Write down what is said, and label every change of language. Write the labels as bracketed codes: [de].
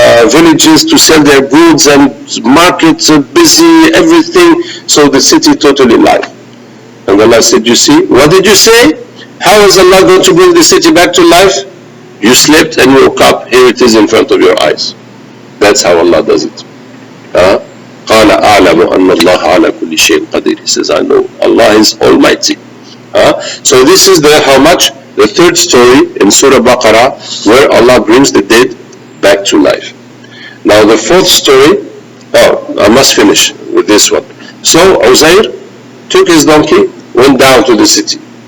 [en] villages to sell their goods, and markets are busy, everything. So the city totally alive. And Allah said, you see, what did you say? How is Allah going to bring the city back to life? You slept and woke up. Here it is in front of your eyes. That's how Allah does it. [ar] قال أعلم أن الله على كل شيء قدير. [en] He says, I know Allah is Almighty. So this is how much? The third story in Surah Baqara, where Allah brings the dead back to life. Now the fourth story, I must finish with this one. So Uzair took his donkey, went down to the city.